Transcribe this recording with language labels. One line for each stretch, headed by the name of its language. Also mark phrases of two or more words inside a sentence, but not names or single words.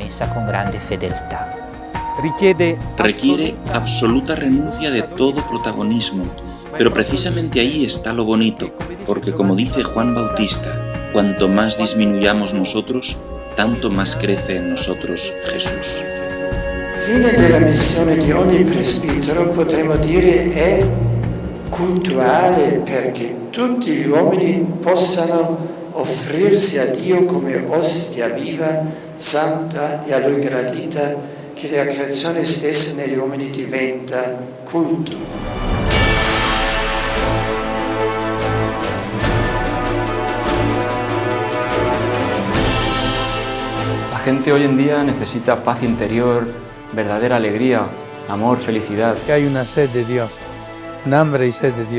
Spanish: Requiere absoluta renuncia de todo protagonismo, pero precisamente ahí está lo bonito, porque como dice Juan Bautista, cuanto más disminuyamos nosotros, tanto más crece en nosotros Jesús.
Italian: Fine della missione di ogni presbitero, potremmo dire, è cultuale perché tutti gli uomini possano offrirsi a Dio come ostia viva, santa e a Lui gradita, che la creazione stessa negli uomini diventa culto.
Spanish: La gente hoy en día necesita paz interior, verdadera alegría, amor, felicidad. Que hay una sed de Dios, un hambre y sed de Dios.